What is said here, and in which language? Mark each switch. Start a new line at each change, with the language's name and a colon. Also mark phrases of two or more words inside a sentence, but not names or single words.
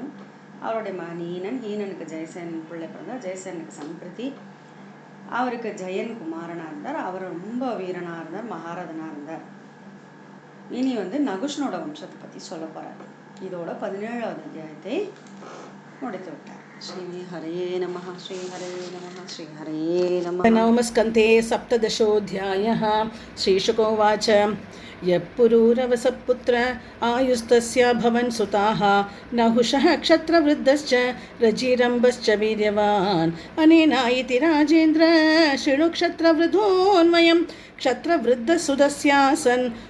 Tamil: அவருடைய மகன் ஹீனனுக்கு ஜெயசேனன் பிள்ளை பிறந்தார். ஜெயசேனுக்கு சம்பிரதி. அவருக்கு ஜெயன் குமாரனாக இருந்தார். அவர் ரொம்ப வீரனாக இருந்தார், மகாரதனாக இருந்தார். இனி வந்து நகுஷனோட வம்சத்தை பற்றி சொல்ல போகிறார். இதோட 17வது அத்தியாயத்தை முடித்து விட்டார்.
Sanskrit: श्री हरे नमः। श्री हरे नमः। श्री हरे नमः. नवमस्कन्धे 17. श्रीशुकोवाच यः पुरूरवसपुत्र आयुस्तस्य भवन् सुताः नहुषः क्षत्रवृद्धश्च रजिरम्भश्च वीर्यवान् अनेना इति राजेन्द्र शृणु क्षत्रवृद्धोन्वयं क्षत्रवृद्धसुदस्यासन्